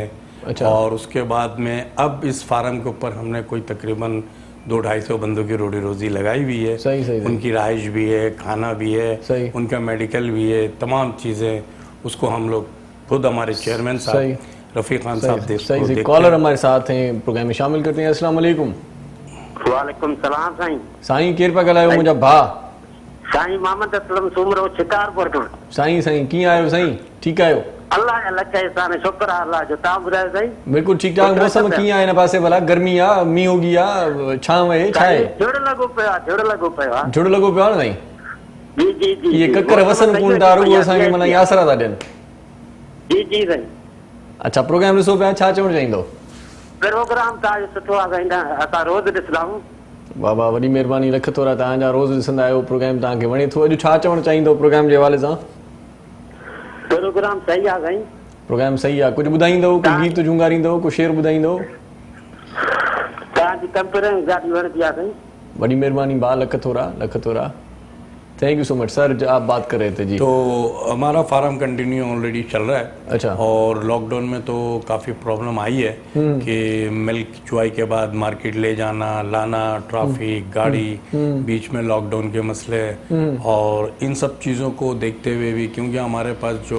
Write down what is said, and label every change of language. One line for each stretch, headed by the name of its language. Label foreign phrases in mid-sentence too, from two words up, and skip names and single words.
Urdu: اور اس کے بعد میں اب اس فارم کے اوپر ہم نے کوئی تقریباً 200-250 بندوں کی روٹی روزی لگائی بھی ہے. ان کی رہائش بھی ہے, کھانا بھی ہے, ان کا میڈیکل بھی ہے, تمام چیزیں اس کو ہم لوگ خود ہمارے چیئرمین صاحب رفیق خان صاحب دیکھتے ہیں. کالر ہمارے ساتھ ہیں, پروگرام میں شامل کرتے ہیں. السلام علیکم. وعلیکم السلام. سائیں
Sindhi: سائیں کیر پہ ڳالهايو मुंहिंजा भाउ? سائیں محمد اسلم سومرو شکارپور کان. سائیں कीअं आहियो साईं? ठीकु आहियो? اللہ کا لکھ احسان ہے, شکر ہے اللہ جو. تव्हां ॿुधायो साईं? बिल्कुलु ठीकु ठाक. मौसम कीअं आहे हिन पासे भला? गर्मी आहे, मींहुं उगी आहे, छांव आहे, छा आहे? झुड़ लॻो पियो आहे, झुड़ लॻो पियो आहे. झुड़ लॻो पियो आहे न साईं? जी जी जी. इहे ककर वसनि कोन था, रुॻो असांखे माना यासरा था ॾियनि. जी जी साईं. अच्छा प्रोग्राम ॾिसो पिया, छा चवणु चाहींदो? प्रोग्राम तव्हांजो सुठो आहे साईं, असां रोज़ ॾिसंदा आहियूं. वाह वाह, वॾी महिरबानी, लख थोरा. तव्हांजा रोज़ ॾिसंदा आहियो, प्रोग्राम तव्हांखे वणे थो. अॼु छा चवणु चाहींदो प्रोग्राम जे हवाले सां? प्रोग्राम सही आहे साईं. प्रोग्राम सही आहे. कुझु ॿुधाईंदो, कुझु गीत झुंगारींदो, कुझु शेर ॿुधाईंदो? तव्हांजी कंप्लेन ॾाढी वणंदी आहे साईं. बड़ी मेहरबानी भाउ, लख थोरा.
English: thank you so much sir.
Urdu: آپ بات کر رہے تھے جی. تو ہمارا فارم
English: continue already
Urdu: چل رہا ہے. اچھا. اور لاک ڈاؤن میں تو کافی پرابلم آئی ہے کہ ملک چوائی کے بعد مارکیٹ لے جانا, لانا, ٹرافک, گاڑی, بیچ میں لاک ڈاؤن کے مسئلے, اور ان سب چیزوں کو دیکھتے ہوئے بھی کیونکہ ہمارے پاس جو